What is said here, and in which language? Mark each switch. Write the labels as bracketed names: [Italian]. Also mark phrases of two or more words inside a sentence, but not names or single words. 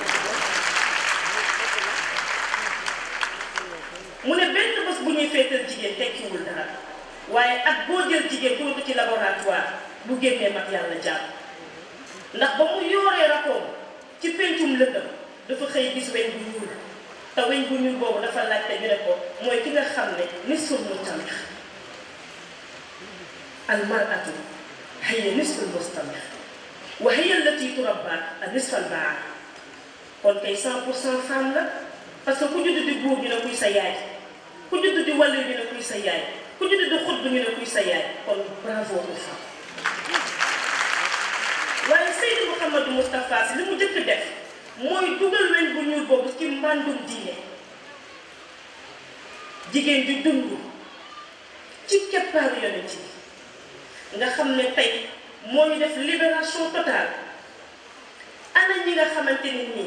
[Wolof] mu ne benn bés bu ñuy feetal jigéen tekkiwul dara waaye ak boo jël jigéen pour ko ci laboratoire bu génnee mat yàlla jàpp ndax ba mu yooree rakoom ci pencum lëndëm dafa xëy gis weñ bu ñuul te weñ bu ñuul boobu dafa laajte ñu ne ko mooy ki nga xam ne [Arabic] نصف المجتمع المرأة هي نصف المجتمع وهي التي تربي النصف البا [Wolof] kon kay 100% femme la [French] parce que [Wolof] ku judd di góor ñu ne kuy sa yaay ku judd di wàllu ñu ne kuy sa yaay ku judd di xut ñu ne kuy sa yaay kon [French] bravo aux femmes [Wolof] waaye Seydou Mouhamadou Moustapha Sy li mu jëkk def mooy dugal weñ bu ñuul boobu ci mbàndum diine jigéen di dund ci keppaaru yonent bi nga xam ne tey moo ñu def [French] libération totale [Wolof] ana ñi nga xamante ni nii